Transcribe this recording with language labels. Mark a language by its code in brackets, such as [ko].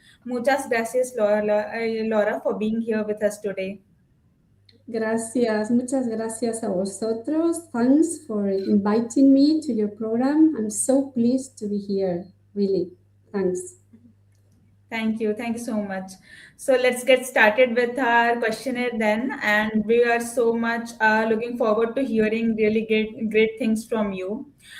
[es] Muchas gracias, [en] Laura, for being here with us today. [es] Gracias, muchas gracias a vosotros. [en] Thanks for inviting me to your program. I'm so pleased to be here, really. Thanks. Thank you. Thank you so much. So let's get started with our questionnaire then. And we are so much looking forward to hearing really great things from you.